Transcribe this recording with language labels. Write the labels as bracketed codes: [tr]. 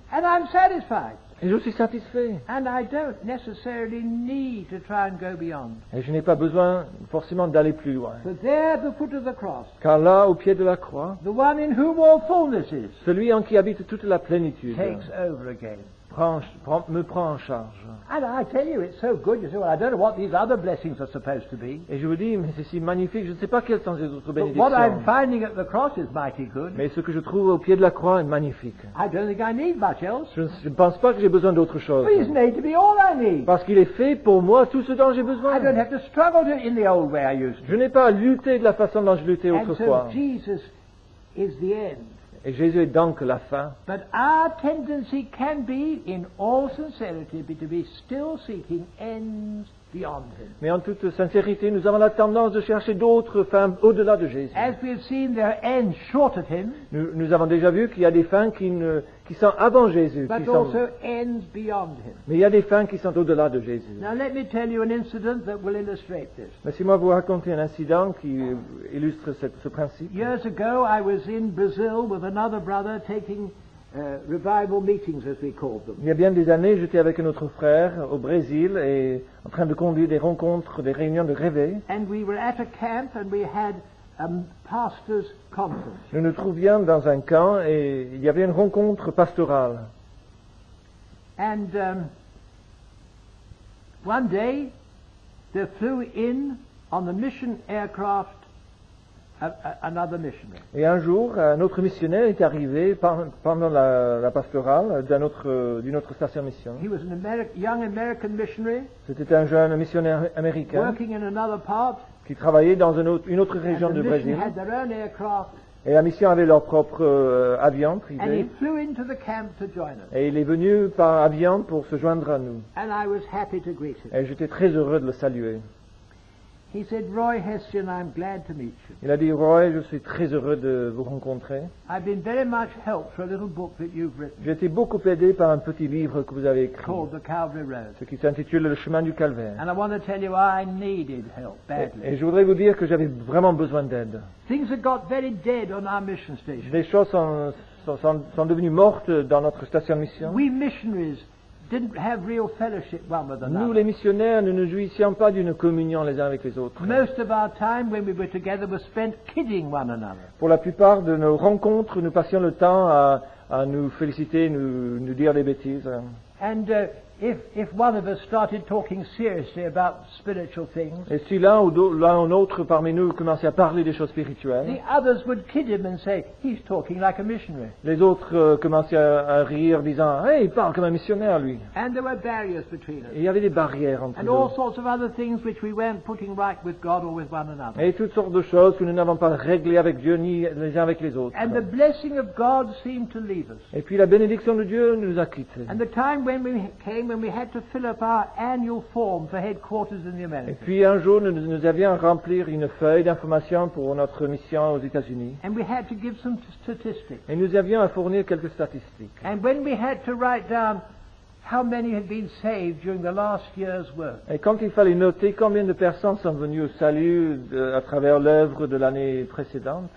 [en] And I'm satisfied. [fr] Et je suis satisfait. [en] And I don't necessarily need to try and go beyond. [fr] Et je n'ai pas besoin forcément d'aller plus loin. [en] For there at the foot of the cross, [fr] Car là, au pied de la croix, [en] the one in whom all fullness is, [fr] celui en qui habite toute la plénitude [en] takes over again. [fr] me prend en charge. [en] And I tell you, it's so good. You say, well, I don't know what these other blessings are supposed to be. [fr] Et je vous dis, mais c'est si magnifique, je ne sais pas quelles sont les autres [en] But what I'm [fr] bénédictions. [en] finding at the cross is mighty good. [fr] Mais ce que je trouve au pied de la croix est magnifique. [en] I don't think I need much else. [fr] Je ne pense pas que j'ai besoin d'autre chose. [en] But He's made to be all I need. [fr] Parce qu'il est fait pour moi tout ce dont j'ai [en] I don't [fr] besoin. [en] have to struggle in the old way I used to. [fr] Je n'ai pas à lutter de la façon dont je luttais [en] And [fr] autrefois. [en] so Jesus is the end. [fr] Et Jésus est donc la fin. [en] But our tendency can be, in all sincerity, to be still seeking ends beyond Him. [fr] Mais en toute sincérité, nous avons la tendance de chercher d'autres fins au-delà de Jésus. [en] As we have seen, there are ends short of Him, [fr] Nous avons déjà vu qu'il y a des fins qui sont avant Jésus. [en] but also ends beyond Him. [fr] Mais il y a des fins qui sont au-delà de Jésus. [en] Now let me tell you an incident that will illustrate this. [fr] Laissez-moi vous raconter un incident qui illustre ce principe. [en] Years ago, I was in Brazil with another brother taking revival meetings, as we called them. [fr] Il y a bien des années, j'étais avec un autre frère au Brésil et en train de conduire des rencontres, des réunions de réveil. [en] And we were at a camp and we had a pastor's conference. [fr] Nous nous trouvions dans un camp et il y avait une rencontre pastorale. [en] And one day, there flew in on the mission aircraft another missionary. [fr] Et un jour, un autre missionnaire est arrivé pendant la pastorale d'une autre station mission. [en] He was an young American missionary [fr] C'était un jeune missionnaire américain [en] working in another part, [fr] qui travaillait dans une autre [en] and [fr] région [en] the [fr] du [en] mission [fr] Brésil. [en] had their own aircraft, [fr] Et la mission avait leur propre avion [en] and [fr] privé. [en] he flew into the camp to join us. [fr] Et il est venu par avion pour se joindre à nous. [en] And I was happy to greet him. [fr] Et j'étais très heureux de le saluer. [en] He said, Roy Hession, I'm glad to meet you. [fr] Il a dit, Roy, je suis très heureux de vous rencontrer. [en] I've been very much helped for a little book that you've written [fr] J'ai été beaucoup aidé par un petit livre que vous avez écrit, [en] called The Calvary Road. [fr] ce qui s'intitule Le chemin du calvaire. [en] And I want to tell you I needed help badly. [fr] Et je voudrais vous dire que j'avais vraiment besoin d'aide. [en] Things had got very dead on our mission station. [fr] Les choses sont devenues mortes dans notre station de mission. [en] We missionaries didn't have real fellowship one with [fr] Nous, [en] another. [fr] les missionnaires, nous ne jouissions pas d'une communion les uns avec les autres. [en] Most of our time when we were together was spent kidding one another. [fr] Pour la plupart de nos rencontres, nous passions le temps à nous féliciter, nous dire des bêtises. [en] And if one of us started talking seriously about spiritual things, [fr] Et si l'un ou l'autre parmi nous commençait à parler des choses spirituelles, [en] the others would kid him and say, he's talking like a missionary. [fr] les autres commençaient à rire, disant « Hey, il parle comme un missionnaire, lui !» [en] And there were barriers between us. [fr] Et il y avait des barrières entre [en] And [fr] nous. [en] all sorts of other things which we weren't putting right with God or with one another. [fr] Et toutes sortes de choses que nous n'avons pas réglées avec Dieu ni les uns avec les autres. [en] And the blessing of God seemed to leave us. [fr] Et puis la bénédiction de Dieu nous a quittés. [en] And the time when we had to fill up our annual form for headquarters in the [fr] Et [en] Americas. [fr] puis un jour, nous avions à remplir une feuille d'information pour notre mission aux États-Unis. [en] And we had to give some statistics. [fr] Et nous avions à fournir quelques statistiques. [en] And when we had to write down how many had been saved during the last year's work, [fr] Et quand il fallait noter combien de personnes sont venues au salut à travers l'œuvre de l'année précédente,